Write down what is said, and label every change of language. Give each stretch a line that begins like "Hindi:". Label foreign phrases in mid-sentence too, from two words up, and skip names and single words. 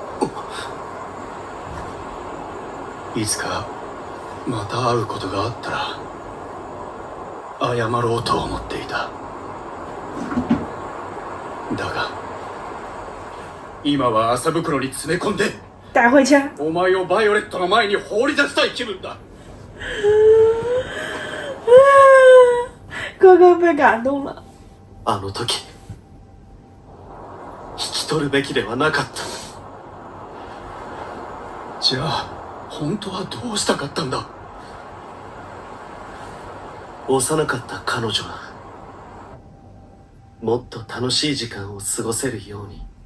Japanese: いつかまた会うことがあったら謝ろうと思っていた。だが今は麻袋に詰め込んで
Chinese: 带回去。
Japanese: お前をバイオレットの前に放り出したい気分だ。
Chinese: 哥哥被感动了。
Japanese: あの時引き取るべきではなかった。じゃあ本当はどうしたかったんだ。幼かった彼女はもっと楽しい時間を過ごせるように